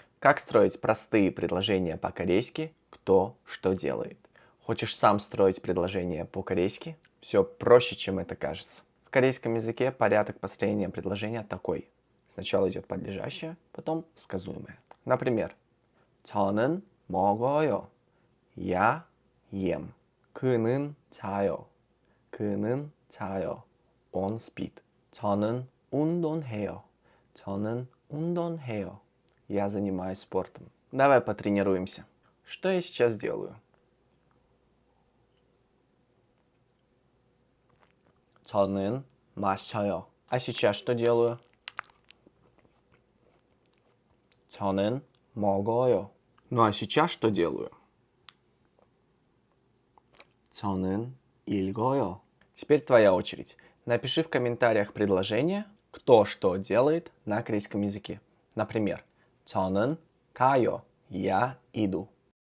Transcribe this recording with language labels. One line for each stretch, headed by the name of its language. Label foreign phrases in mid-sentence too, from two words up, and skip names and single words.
Russian: Как строить простые предложения по-корейски «кто что делает»? Хочешь сам строить предложения по-корейски? Все проще, чем это кажется. В корейском языке порядок построения предложения такой. Сначала идет подлежащее, потом сказуемое. Например,
Korean: 저는 먹어요.
Russian: Я ем.
Korean: 그는 자요. 그는 자요.
Russian: Он спит.
Korean: 저는 운동해요. 저는 운동해요.
Russian: Я занимаюсь спортом. Давай потренируемся. Что я сейчас делаю?
Korean: 저는 마셔요.
Russian: А сейчас что делаю?
Korean: 저는 먹어요.
Russian: Ну а сейчас что делаю?
Korean: 저는 읽어요.
Russian: Теперь твоя очередь. Напиши в комментариях предложение, кто что делает на корейском языке. Например,
Korean: 저는 가요.
Russian: Я иду.